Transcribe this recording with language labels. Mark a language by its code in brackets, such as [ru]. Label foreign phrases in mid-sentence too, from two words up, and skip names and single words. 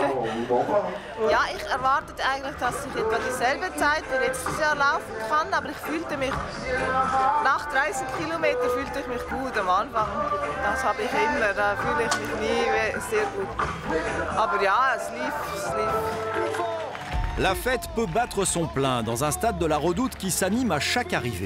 [de] Ja, ich erwartete eigentlich, dass ich etwa dieselbe Zeit wie letztes Jahr laufen kann, aber ich fühlte mich, nach 30 Kilometern fühlte ich mich gut am Anfang. Das habe ich immer, da fühle ich mich nie sehr gut. Aber ja, es lief. [fr] La fête peut battre son plein dans un stade de la Redoute qui s'anime à chaque arrivée.